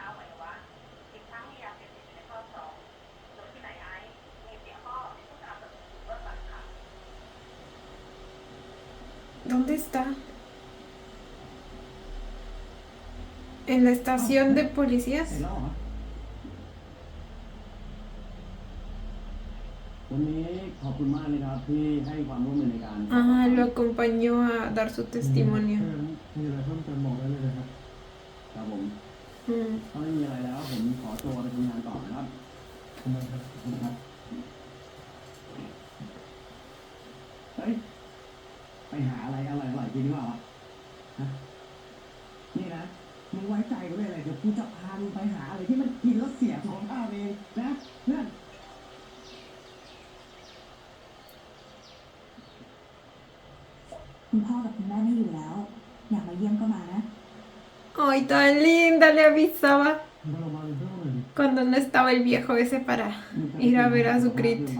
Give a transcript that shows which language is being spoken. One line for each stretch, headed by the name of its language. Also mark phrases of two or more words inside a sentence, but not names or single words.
Spanish: ¿Dónde está? ¿En la estación de policías?
Thai: เสร็จแล้วเหรอวันนี้ขอบคุณมากนะครับที่ให้ความร่วมมือในการ
Spanish: Ah, lo acompañó a dar su testimonio.
Thai: ถ้างั้นมีอะไรเพิ่มเติมบอกได้เลยนะครับ ครับผม อืม ถ้าไม่มีอะไรแล้วผมขอตัวไปทำงานต่อนะครับ ทำไมครับ ขอบคุณครับเฮ้ยไปหาอะไรอร่อยๆกินดีกว่าวะฮะนี่นะมึงไว้ใจกูได้เลยเดี๋ยวกูจะพามึงไปหาอะไรที่มันกินแล้วเสียสุขภาพเองนะเพื่อน คุณพ่อกับคุณแม่ไม่อยู่แล้ว อยากมาเยี่ยมก็มานะ
Spanish: Ay, tan linda, le avisaba
Thai: มาเรามาเป็นเพื่อนหน่อยดิ
Spanish: cuando no estaba el viejo ese para ir a ver a su Crit.